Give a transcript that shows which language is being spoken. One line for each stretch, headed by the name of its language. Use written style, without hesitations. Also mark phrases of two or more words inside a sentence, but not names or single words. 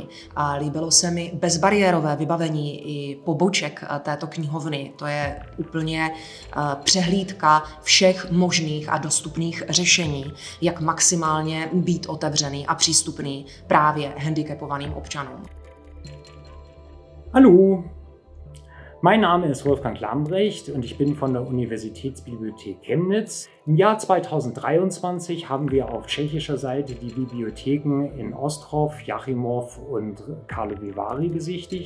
Czech: Líbilo se mi bezbariérové vybavení i poboček této knihovny. To je úplně přehlídka všech možných a dostupných řešení, jak maximálně být otevřený a přístupný právě handicapovaným občanům.
German: Hallo, mein Name ist Wolfgang Lambrecht und ich bin von der Universitätsbibliothek Chemnitz. Im Jahr 2023 haben wir auf tschechischer Seite die Bibliotheken in Ostrov, Jáchymov und Karlovy Vary besichtigt.